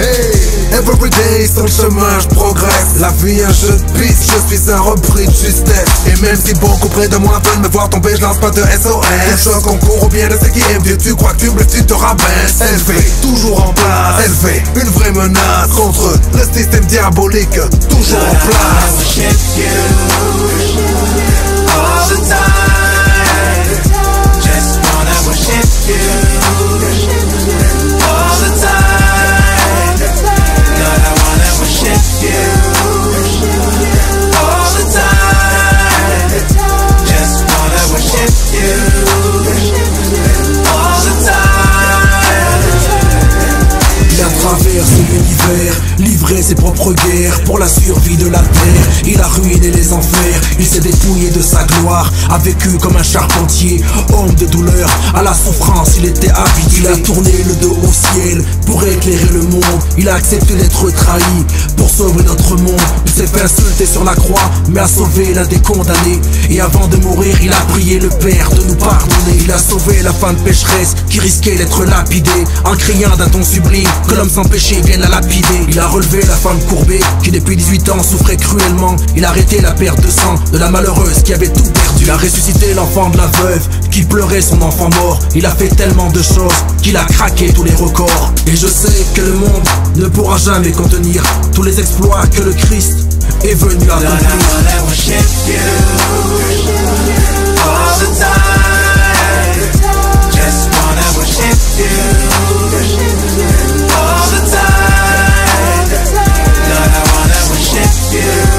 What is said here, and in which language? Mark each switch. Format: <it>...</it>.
<fr>Hey,</fr> <en>every day</en> <fr>sur le chemin je progresse. La vie un jeu de piste, je suis un repris de justesse. Et même si beaucoup près de moi veulent me voir tomber, je lance pas de SOS. Tout ce concours au bien de ceux qui aiment Dieu. Tu crois que tu blesses, tu te rabaisses. Élevé, toujours en place. Élevé, une vraie menace contre le système diabolique. Toujours en place.</fr> <en>All the time, just wanna worship you. All the time, God, I wanna worship you. All the time, just wanna worship you. All the time.</en> <fr>Il a traversé l'univers, livré ses propres guerres pour la survie de la terre. Il a ruiné les enfers, il s'est dépouillé de sa gloire, a vécu comme un charpentier, homme de douleur, à la souffrance il était habitué. Il a tourné le dos au ciel pour éclairer le monde. Il a accepté d'être trahi pour sauver notre monde. Il s'est fait insulter sur la croix, mais a sauvé l'un des condamnés. Et avant de mourir, il a prié le Père de nous pardonner. Il a sauvé la femme pécheresse qui risquait d'être lapidée, en criant d'un ton sublime que l'homme sans péché vienne la lapider. Il a relevé la femme courbée qui depuis 18 ans souffrait cruellement. Il a arrêté la perte de sang de la malheureuse qui avait tout perdu. Il a ressuscité l'enfant de la veuve qui pleurait son enfant mort. Il a fait tellement de choses qu'il a craqué tous les records. Et je sais que le monde ne pourra jamais contenir tous les exploits que le Christ est venu accomplir.</fr> <en>All the time, just wanna worship you. All the time, God, I wanna worship you.</en>